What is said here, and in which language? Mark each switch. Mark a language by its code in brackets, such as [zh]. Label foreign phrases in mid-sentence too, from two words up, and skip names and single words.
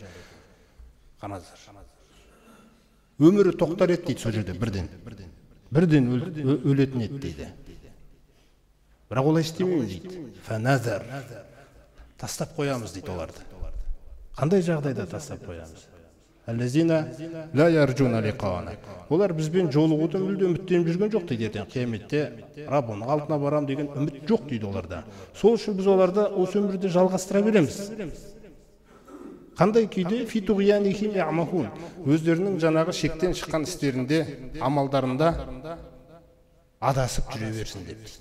[kk] Қараңыздар. Өмірі тоқтар еді дейді сол жерде бірден. Бірден өлетін еді дейді. Бірақ олай істемеймін дейді. [ar] Фаназар. [kk] Тастап қоямыз дейді оларды. Қандай жағдайда тастап қоямыз? [ar] الذين لا يرجون لقاءنا. [kk] Олар бізбен жолығудан мүлде үміттеніп жүрген жоқ дейді. Ертең қияметте Раббының алдына барам деген үміт жоқ дейді оларда. Сол үшін біз оларды осы өмірде жалғастыра береміз. [ar] Қандай күйде? في طغيانهم يعمهون. [kk] Өздерінің жаңағы шектен шыққан істерінде, амалдарында адасып жүре берсін деп дейді.